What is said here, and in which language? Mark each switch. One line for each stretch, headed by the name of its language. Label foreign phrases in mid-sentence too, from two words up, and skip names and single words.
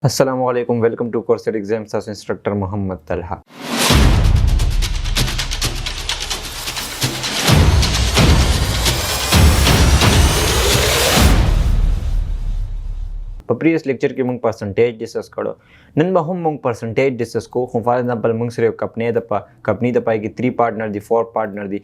English: Assalamualaikum. Welcome to Course Exam as Instructor Muhammad Talha.
Pashto: په
English: previous lecture
Pashto: کې موږ
English: percentage discuss
Pashto: کړو. نن به هم موږ
English: percentage discuss
Pashto: کوو. خو
English: for example
Pashto: موږ سره یو کمپنی د پای کې 3 پارټنر دي 4 پارټنر دي.